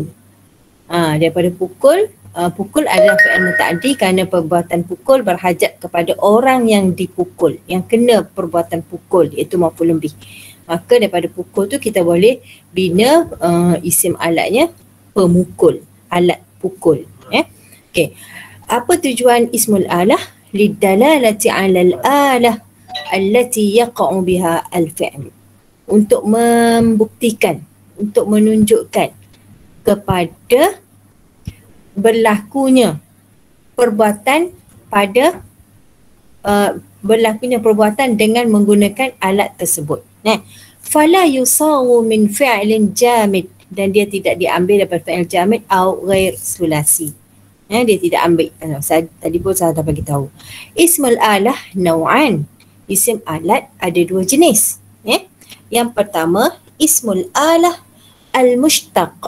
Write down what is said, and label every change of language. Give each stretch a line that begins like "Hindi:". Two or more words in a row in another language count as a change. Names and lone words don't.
Malay: Daripada pukul, pukul adalah
Arabic: فعل متعد
Malay: kerana perbuatan pukul berhajat kepada orang yang dipukul, yang kena perbuatan pukul, iaitu
Arabic: مفعول به.
Malay: Maka daripada pukul tu kita boleh bina isim alatnya pemukul, alat pukul. Okey. Apa tujuan
Arabic: اسم الآلة? لدلالة على الآلة التي يقع بها الفعل.
Malay: Untuk membuktikan, untuk menunjukkan kepada berlakunya perbuatan pada berlakunya perbuatan dengan menggunakan alat tersebut.
Arabic: فلا يصاغ من فعل جامد,
Malay: dan dia tidak diambil daripada
Arabic: فعل جامد
Malay: atau
Arabic: غير ثلاثي.
Malay: Dia tidak ambil. Tadi pun saya dah bagi tahu.
Arabic: اسم الآلة نوعان.
Malay: Isim alat ada 2 jenis. Yang pertama,
Arabic: اسم الآلة المشتق.